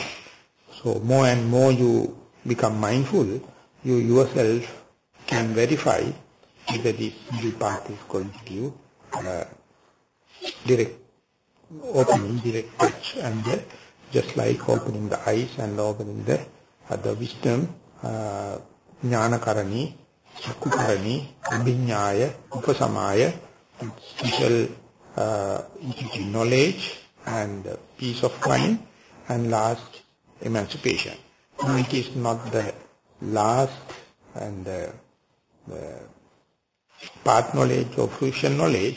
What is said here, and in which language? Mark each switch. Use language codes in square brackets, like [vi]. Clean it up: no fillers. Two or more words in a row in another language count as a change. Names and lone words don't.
[en] So more and more you become mindful, you yourself can verify whether this middle path is going to give direct opening, direct touch, and just like opening the eyes and opening the wisdom, [pi] jnana karani, chakku karani, abhinyaya, upasamaya, [en] special knowledge and peace of mind, and last, emancipation. No, it is not the last and the path knowledge or fruition knowledge.